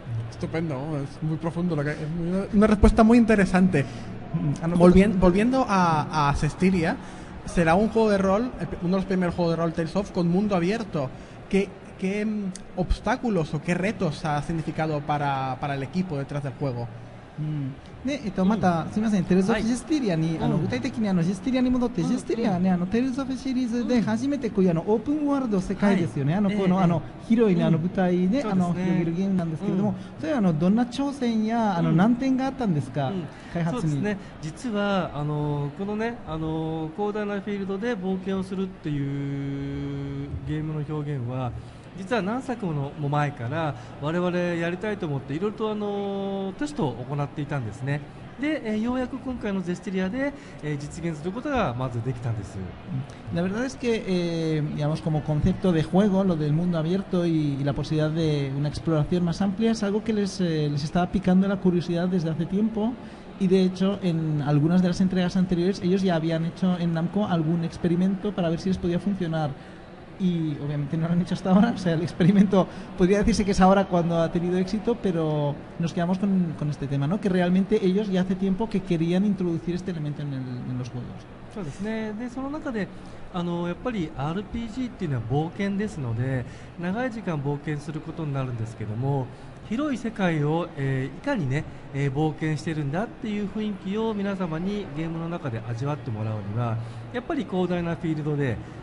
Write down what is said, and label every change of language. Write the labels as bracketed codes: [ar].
[es] Estupendo, es muy profundo, una respuesta muy interesante. Volviendo a Cestiria, será un juego de rol, uno de los primeros juegos de rol Tales of con mundo abierto. ¿Qué obstáculos o qué retos ha significado para el equipo detrás del juego? [ja] で、また、すみません、テルズ・オブ・ はいジェスティリアに、具体的にジェスティリアに戻って、ジェスティリアはね、テルズ・オブ・シリーズで初めてこういうオープンワールド世界ですよね、この、広いね、舞台で、そうですね広げるゲームなんですけれども、それはどんな挑戦や、難点があったんですか、開発に。そうですね、実はこのね、広大なフィールドで冒険をするっていうゲームの表現は、実は何作も前から我々やりたいと思っていろいろとテストを行っていたんですね。で、ようやく今回のゼステリアで、実現することがまずできたんです。 [es] La verdad es que, digamos, como concepto de juego, lo del mundo abierto y la posibilidad de una exploración más amplia es algo que les estaba picando la curiosidad desde hace tiempo. Y de hecho, en algunas de las entregas anteriores, ellos ya habían hecho en Namco algún experimento para ver si les podía funcionar. Y obviamente no lo han hecho hasta ahora, o sea, el experimento podría decirse que es ahora cuando ha tenido éxito, pero nos quedamos con este tema, ¿no? Que realmente ellos ya hace tiempo que querían introducir este elemento en los juegos. [ja] そうですね。で、その中でやっぱり RPG っていうのは冒険ですので、長い時間冒険することになるんですけども、広い世界を、いかにね、冒険してるんだっていう雰囲気を皆様にゲームの中で味わってもらうには、やっぱり広大なフィールドで、